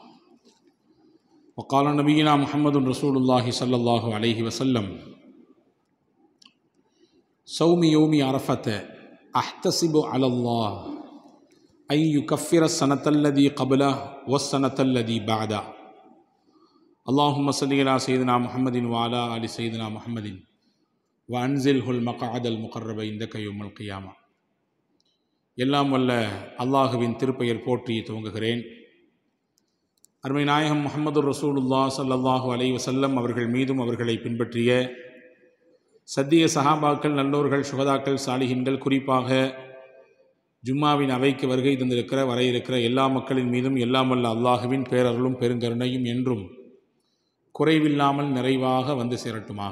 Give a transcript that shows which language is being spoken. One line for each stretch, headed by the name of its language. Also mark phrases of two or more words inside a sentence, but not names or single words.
Arabic: وقال نبينا محمد رسول الله صلى الله عليه وسلم: صوم يوم عرفة أحتسب على الله أن يكفر السنة الذي قبله والسنة الذي بعده. اللهم صل على سيدنا محمد وعلى آل سيدنا محمد وأنزله المقعد المقرب عندك يوم القيامة.
Tamil: எல்லாம் வல்ல அல்லாஹுவின் திருப்பெயர் போற்றி துவங்குகிறேன். அருமை நாயகம் முஹம்மது
Arabic: رسول الله صلى الله عليه وسلم
Tamil: அவர்கள் மீதும் அவர்களை பின்பற்றிய சத்திய சஹாபாக்கள், நல்லோர்கள், சுஹதாக்கள், சாலிஹின்கள், குறிப்பாக ஜும்மாவின் அவைக்கு வருகை தந்திருக்கிற வர இருக்கிற எல்லா மக்களின் மீதும் எல்லாம் வல்ல அல்லாஹுவின் பேரருளும் பெருங்கருணையும் என்றும் குறைவில்லாமல் நிறைவாக வந்து சேரட்டுமாக.